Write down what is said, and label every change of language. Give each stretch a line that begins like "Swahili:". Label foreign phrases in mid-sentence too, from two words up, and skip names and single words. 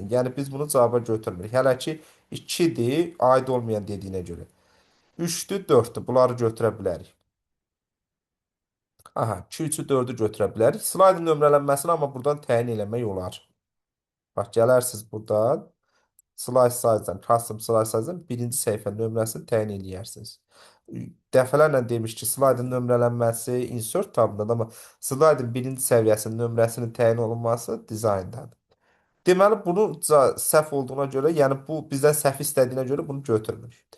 Azerbaijani: Yəni biz bunu cavaba götürmürük. Hələ ki 2-dir, aid olmayan dediyinə görə. 3-dür, 4-dür. Bunları götürə bilərik. Aha, 2, 3-ü, 4-ü götürə bilərik. Slide nömrələnməsini amma buradan təyin eləmək olar. Bax gələrsiniz buradan.
English: Slide size-
Azerbaijani: dan,
English: custom slide size-
Azerbaijani: dan birinci səhifə nömrəsini təyin edərsiniz. Dəfələrlə demiş ki, slide-ın nömrələnməsi insert tabındadır, amma slide-ın birinci səviyyəsinin nömrəsinin təyin olunması dizayndadır. Deməli, bunu səhv olduğuna görə, yəni bu bizdən səhv istədiyinə görə bunu götürmürük.